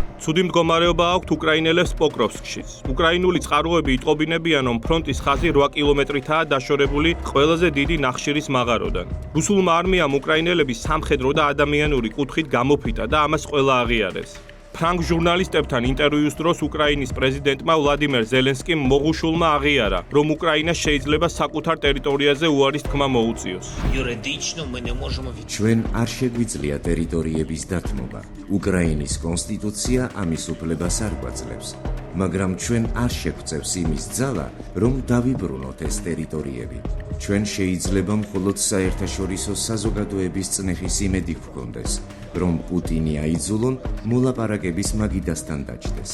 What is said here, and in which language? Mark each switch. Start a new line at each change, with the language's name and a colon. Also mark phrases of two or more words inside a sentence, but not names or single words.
Georgian: ცუდი მდგომარეობა აქვთ უკრაინელებს პოკროვსკშიც. უკრაინული წყაროები იტყობინებიან, რომ ფრონტის ხაზი 8 კილომეტრითაა დაშორებული ყველაზე დიდი ნახშირის მაღაროდან. რუსულმა არმიამ უკრაინელების სამხედრო და ადამიანური კუთხით გამოფიტა და ამას ყველა აღიარეს. ფრანგ ჟურნალისტებთან ინტერვიუს დროს უკრაინის პრეზიდენტმა ვლადიმერ ზელენსკიმ მოღუშულმა აღიარა, რომ უკრაინა შეიძლება საკუთარ ტერიტორიაზე უარის თქმა მოუწიოს.
Ukrainian: Юридично мы не можемо
Georgian: ჩვენ არ შეგვიძლია ტერიტორიების დათმობა. უკრაინის კონსტიტუცია ამის უფლებას არ გვაძლევს, მაგრამ ჩვენ არ შეგვწევს იმის ძალა, რომ დავიბრუნოთ ეს ტერიტორიები. ჩვენ შეიძლება მხოლოდ საერთაშორისო საზოგადოების წნეხის იმედი გვქონდეს, რომ პუტინი აიძულონ მოლაპარაკების მაგიდასთან დაჯდეს.